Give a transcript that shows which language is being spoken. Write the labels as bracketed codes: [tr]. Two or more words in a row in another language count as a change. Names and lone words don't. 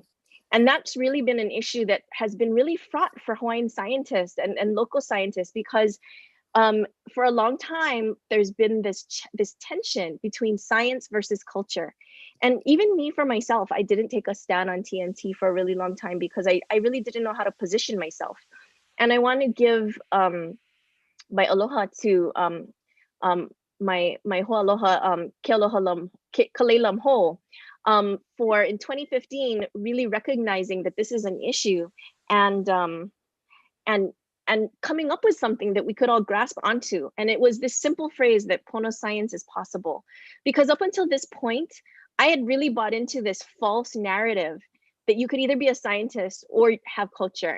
[en] And that's really been an issue that has been really fraught for Hawaiian scientists and local scientists, because for a long time, there's been this tension between science versus culture. And even me, for myself, I didn't take a stand on TMT for a really long time because I really didn't know how to position myself. And I want to give my aloha to my [haw] ho'aloha ke aloha [en] Kaleilam Ho for in 2015 really recognizing that this is an issue and coming up with something that we could all grasp onto. And it was this simple phrase that Pono science is possible. Because up until this point, I had really bought into this false narrative that you could either be a scientist or have culture.